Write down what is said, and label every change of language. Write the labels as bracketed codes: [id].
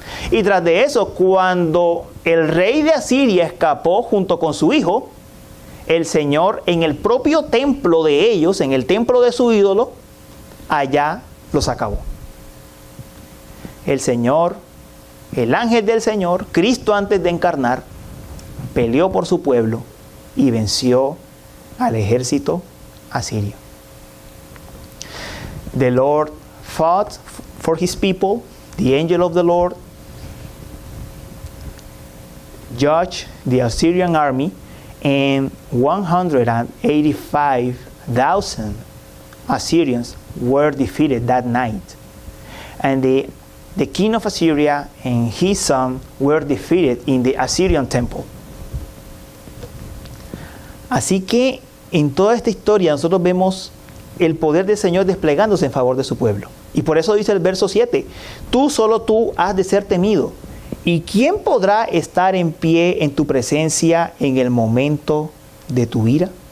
[es] Y tras de eso, cuando el rey de Asiria escapó junto con su hijo, el Señor en el propio templo de ellos, en el templo de su ídolo, allá los acabó. El Señor, el ángel del Señor, Cristo antes de encarnar, peleó por su pueblo y venció al ejército asirio. [en] The Lord fought for his people. The angel of the Lord judged the Assyrian army, and 185,000 Assyrians were defeated that night. And the king of Assyria and his son were defeated in the Assyrian temple. [es] Así que en toda esta historia nosotros vemos el poder del Señor desplegándose en favor de su pueblo. Y por eso dice el verso 7, solo tú has de ser temido. ¿Y quién podrá estar en pie en tu presencia en el momento de tu ira?